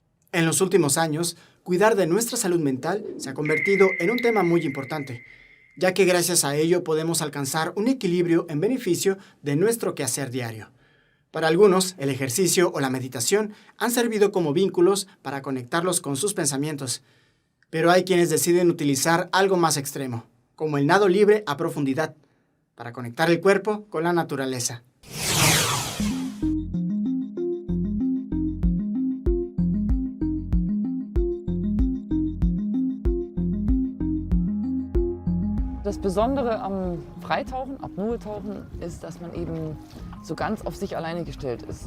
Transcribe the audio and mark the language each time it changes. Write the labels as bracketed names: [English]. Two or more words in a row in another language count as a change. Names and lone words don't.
[Spanish] En los últimos años, cuidar de nuestra salud mental se ha convertido en un tema muy importante, ya que gracias a ello podemos alcanzar un equilibrio en beneficio de nuestro quehacer diario. Para algunos, el ejercicio o la meditación han servido como vínculos para conectarlos con sus pensamientos, pero hay quienes deciden utilizar algo más extremo, como el nado libre a profundidad, para conectar el cuerpo con la naturaleza. [German] Das Besondere am Freitauchen, Apnoe-Tauchen, ist, dass man eben so ganz auf sich alleine gestellt ist.